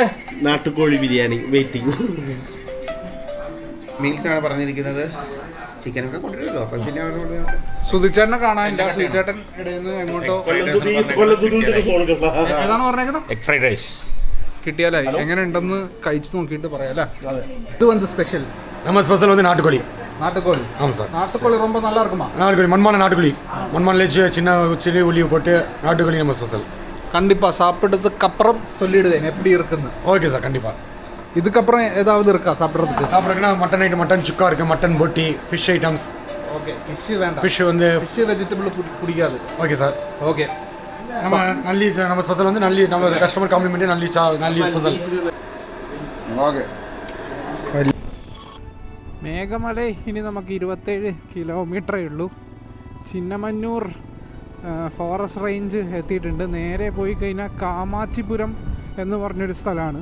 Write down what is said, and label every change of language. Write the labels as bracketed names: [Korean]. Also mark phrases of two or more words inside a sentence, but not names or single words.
[Malayalam] നാട്ടുകോഴി ബിരിയാണി വെയിറ്റിംഗ്. മീൽസ് ആണ് പറഞ്ഞിരിക്കുന്നത്. ചിക്കനൊക്കെ കൊണ്ടുവരുമല്ലോ. അപ്പം പിന്നെ സുധിച്ചേട്ടനെ കാണാനില്ല. സുധിച്ചേട്ടൻ എങ്ങോട്ടോ ഏതാണ് പറഞ്ഞേക്കുന്നത്? [English] egg fried rice [Malayalam] കിട്ടിയാലേ എങ്ങനെ ഉണ്ടെന്ന് കഴിച്ചു നോക്കിയിട്ട് പറയാല്ലേ. ഇത് വന്ന് സ്പെഷ്യൽ [Tamil] நம்ம ஸ்பெஷல் வந்து நாட்டுக்கோழி. நாட்டுக்கோழி? ஆமாம் சார். நாட்டுக்கோழி ரொம்ப நல்லா இருக்குமா? நாட்டுக்கோழி மண்மான நாட்டுக்கோழி. மண்மான வச்சு சின்ன சில்லி உள்ளி போட்டு நாட்டுக்கோழி நம்ம ஸ்பெஷல். கண்டிப்பா சாப்பிட்டதுக்கு அப்புறம் சொல்லிடுவேன் எப்படி இருக்குன்னு. ஓகே சார், கண்டிப்பா. இதுக்கப்புறம் ஏதாவது இருக்கா சாப்பிட்றதுக்கு? சாப்பிட்றதுக்குன்னா [English] mutton item, [Tamil] மட்டன் சுக்கா இருக்குது, மட்டன் போட்டி, [English] fish items. [Tamil] ஓகே, ஃபிஷ் வேண்டாம். ஃபிஷ் வந்து [English] fish vegetable [Tamil] பிடிக்காது. ஓகே சார். ஓகே, நம்ம நல்லி நம்ம ஸ்பெஷல் வந்து நல்லி நம்ம [English] customer compliment [Tamil] நல்லி ஸ்பெஷல். [Malayalam] ഓക്കെ. മേഘമല ഇനി നമുക്ക് 27 കിലോമീറ്ററേ ഉള്ളൂ. ചിന്നമന്നൂർ [English] forest range [Malayalam] എത്തിയിട്ടുണ്ട്. നേരെ പോയി കഴിഞ്ഞാൽ കാമാച്ചിപുരം എന്ന് പറഞ്ഞൊരു സ്ഥലമാണ്.